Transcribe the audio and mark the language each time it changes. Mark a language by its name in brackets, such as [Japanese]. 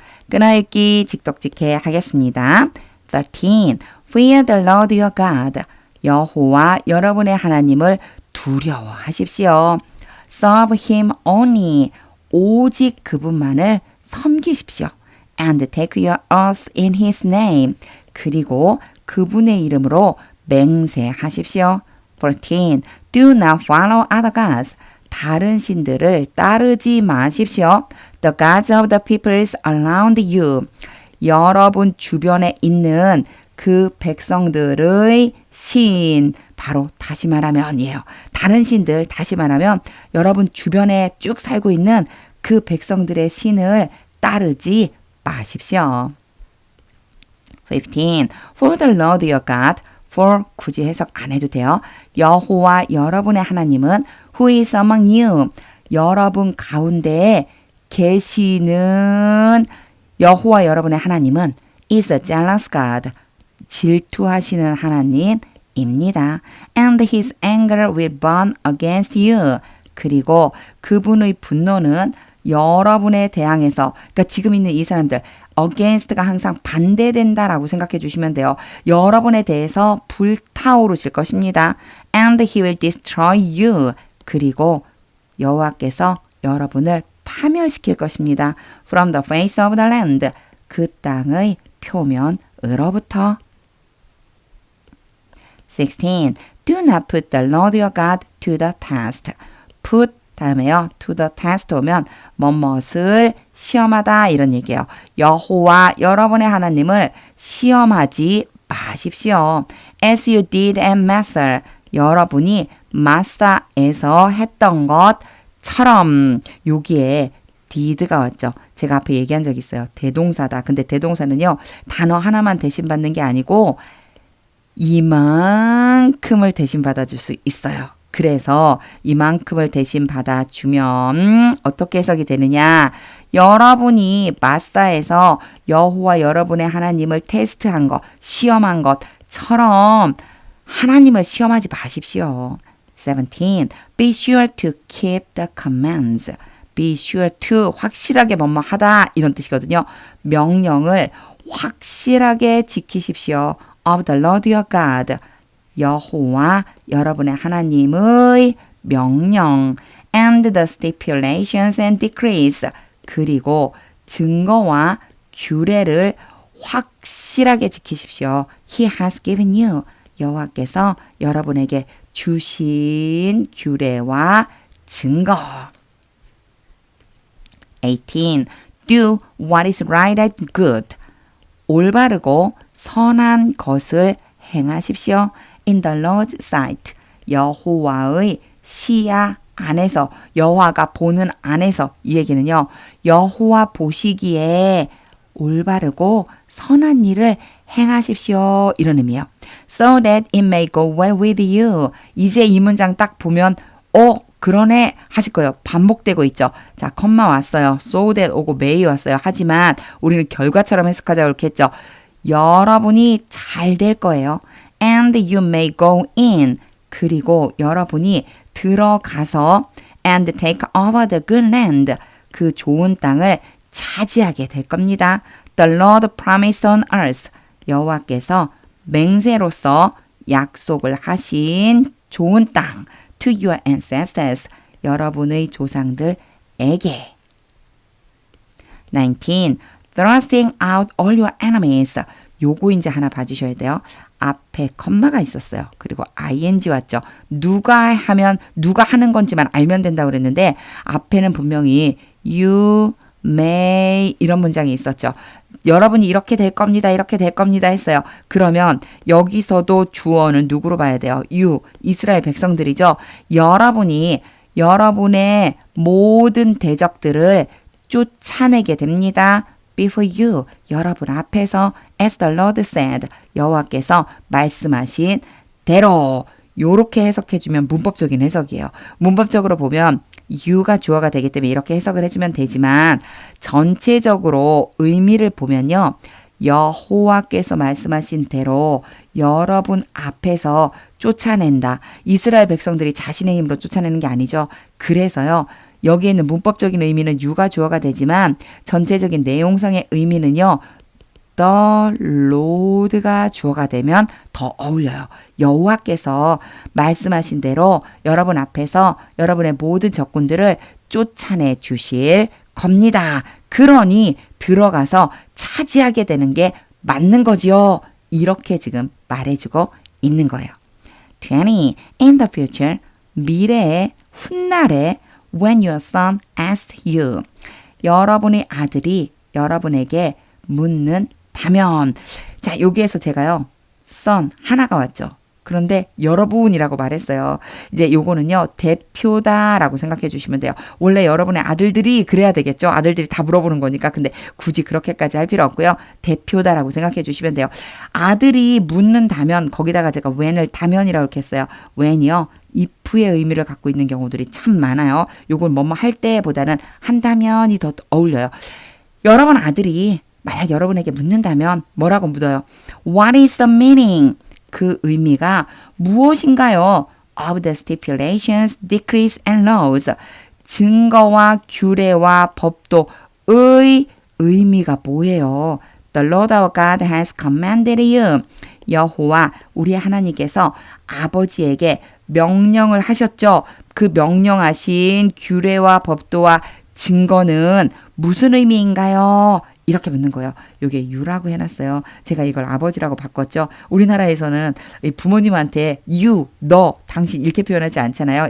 [Korean] 끊어읽기 직독직해 하겠습니다. [English] 13. Fear the Lord your God. [Korean] 여호와 여러분의 하나님을 두려워하십시오. [English] Serve him only. [Korean] 오직 그분만을 섬기십시오. [English] And take your oath in his name. [Korean] 그리고 그분의 이름으로 맹세하십시오. [English] 14. Do not follow other gods. [Korean] 다른 신들을 따르지 마십시오. [English] The gods of the peoples around you. [Korean] 여러분 주변에 있는 그 백성들의 신, 바로 다시 말하면이에요. 다른 신들, 다시 말하면 여러분 주변에 쭉 살고 있는 그 백성들의 신을 따르지 마십시오. [English] 15. For the Lord your God. [Korean] For 굳이 해석 안 해도 돼요. 여호와 여러분의 하나님은 [English] Who is among you? [Korean] 여러분 가운데에 계시는 여호와 여러분의 하나님은 [English] is a jealous God. [Korean] 질투하시는 하나님입니다. [English] And his anger will burn against you. [Korean] 그리고 그분의 분노는 여러분에 대항해서, 그러니까 지금 있는 이 사람들, against가 항상 반대된다라고 생각해 주시면 돼요. 여러분에 대해서 불타오르실 것입니다. [English] And he will destroy you. [Korean] 그리고 여호와께서 여러분을 파멸시킬 것입니다. [English] From the face of the land. [Korean] 그 땅의 표면으로부터. [English] 16. Do not put the Lord your God to the test. [Korean] Put 다음에요. to the test 오면 뭐뭇을 시험하다 이런 얘기예요. 여호와 여러분의 하나님을 시험하지 마십시오. [English] As you did at Massa. [Korean] 여러분이 마사에서 했던 것처럼. 여기에 did가 왔죠. 제가 앞에 얘기한 적 있어요. 대동사다. 근데 대동사는요. 단어 하나만 대신받는 게 아니고 이만큼을 대신 받아줄 수 있어요. 그래서 이만큼을 대신 받아주면 어떻게 해석이 되느냐. 여러분이 마사에서 여호와 여러분의 하나님을 테스트한 것, 시험한 것처럼 하나님을 시험하지 마십시오. [English] 17. Be sure to keep the commands. [Korean] Be sure to 확실하게 뭐뭐 하다 이런 뜻이거든요. 명령을 확실하게 지키십시오. [English] Of the Lord your God. [Korean] 여호와 여러분의 하나님의 명령. [English] And the stipulations and decrees. [Korean] 그리고 증거와 규례를 확실하게 지키십시오. [English] He has given you. [Korean] 여호와께서 여러분에게 주신 규례와 증거. [English] 18. Do what is right and good. [Korean] 올바르고 선한 것을 행하십시오. In the Lord's sight. 여호와의 시야 안에서, 여호와가 보는 안에서. 이 얘기는요. 여호와 보시기에 올바르고 선한 일을 행하십시오. 이런 의미예요. [English] So that it may go well with you. [Korean] 이제 이 문장 딱 보면 그러네 하실 거예요. 반복되고 있죠. 자, 컴마 왔어요. So that 오고 may 왔어요. 하지만 우리는 결과처럼 해석하자고 이렇게 했죠. 여러분이 잘 될 거예요. [English] And you may go in. [Korean] 그리고 여러분이 들어가서 [English] and take over the good land. [Korean] 그 좋은 땅을 차지하게 될 겁니다. [English] The Lord promised on earth. [Korean] 여호와께서 맹세로서 약속을 하신 좋은 땅. [English] To your ancestors. [Korean] 여러분의 조상들에게. [English] 19. Thrusting out all your enemies. [Korean] 요거 이제 하나 봐주셔야 돼요. 앞에 컴마가 있었어요. 그리고 ing 왔죠. 누가 하면 누가 하는 건지만 알면 된다고 그랬는데 앞에는 분명히 you may 이런 문장이 있었죠. 여러분이 이렇게 될 겁니다. 이렇게 될 겁니다 했어요. 그러면 여기서도 주어는 누구로 봐야 돼요? you, 이스라엘 백성들이죠. 여러분이 여러분의 모든 대적들을 쫓아내게 됩니다. [English] before you, [Korean] 여러분 앞에서 [English] as the Lord said, [Korean] 여호와께서 말씀하신 대로. 요렇게 해석해주면 문법적인 해석이에요. 문법적으로 보면 you가 주어가 되기 때문에 이렇게 해석을 해주면 되지만 전체적으로 의미를 보면요. 여호와께서 말씀하신 대로 여러분 앞에서 쫓아낸다. 이스라엘 백성들이 자신의 힘으로 쫓아내는 게 아니죠. 그래서요. 여기에 있는 문법적인 의미는 you가 주어가 되지만 전체적인 내용상의 의미는요. The Lord가 주어가 되면 더 어울려요. 여호와께서 말씀하신 대로 여러분 앞에서 여러분의 모든 적군들을 쫓아내 주실 겁니다. 그러니 들어가서 차지하게 되는 게 맞는 거지요. 이렇게 지금 말해주고 있는 거예요. [English] 20. In the future, [Korean] 미래의 훗날에 [English] when your son asks you, [Korean] 여러분의 아들이 여러분에게 묻는다면. 자, 여기에서 제가요. son 하나가 왔죠. 그런데 여러분이라고 말했어요. 이제 요거는요. 대표다라고 생각해 주시면 돼요. 원래 여러분의 아들들이 그래야 되겠죠. 아들들이 다 물어보는 거니까. 근데 굳이 그렇게까지 할 필요 없고요. 대표다라고 생각해 주시면 돼요. 아들이 묻는다면 거기다가 제가 when을 다면이라고 이렇게 했어요. when이요. if의 의미를 갖고 있는 경우들이 참 많아요. 요건 뭐뭐 할 때보다는 한다면이 더 어울려요. 여러분 아들이 만약 여러분에게 묻는다면 뭐라고 묻어요? [English] What is the meaning? [Korean] 그 의미가 무엇인가요? [English] Of the stipulations, decrees and laws. [Korean] 증거와 규례와 법도의 의미가 뭐예요? [English] The Lord our God has commanded you. [Korean] 여호와 우리 하나님께서 아버지에게 명령을 하셨죠. 그 명령하신 규례와 법도와 증거는 무슨 의미인가요? 이렇게 묻는 거예요. 이게 you라고 해놨어요. 제가 이걸 아버지라고 바꿨죠. 우리나라에서는 부모님한테 you, 너, 당신 이렇게 표현하지 않잖아요.